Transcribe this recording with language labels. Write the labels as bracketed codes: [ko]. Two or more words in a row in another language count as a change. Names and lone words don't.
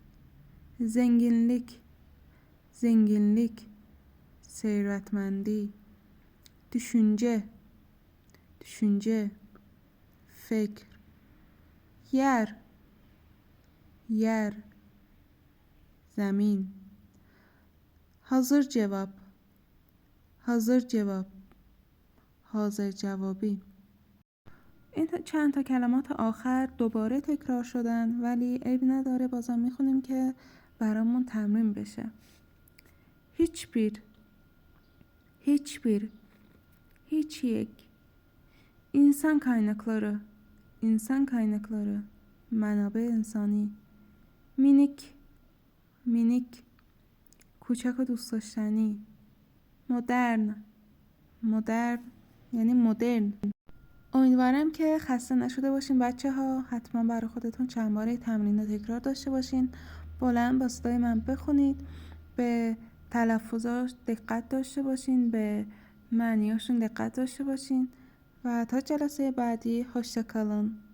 [fa] zenginlik ثروتمندی. düşünce فکر. yer زمین. [tr] hazır cevap [fa] حاضر جوابی. این چند تا کلمات آخر دوباره تکرار شدن ولی عیب نداره، بازم میخونیم که برامون تمرین بشه. [tr] hiçbir hiç [fa] یک. [tr] insan kaynakları [fa] منابع انسانی. minik کوچک و دوست داشتنی. مدرن یعنی مدرن. امیدوارم که خسته نشده باشین بچه ها. حتما برای خودتون چند باره تمرین و تکرار داشته باشین. بلند با صدای من بخونید. به تلفظاش دقت داشته باشین، به معنیاشون دقت داشته باشین و تا جلسه بعدی [tr] hoşça kalın.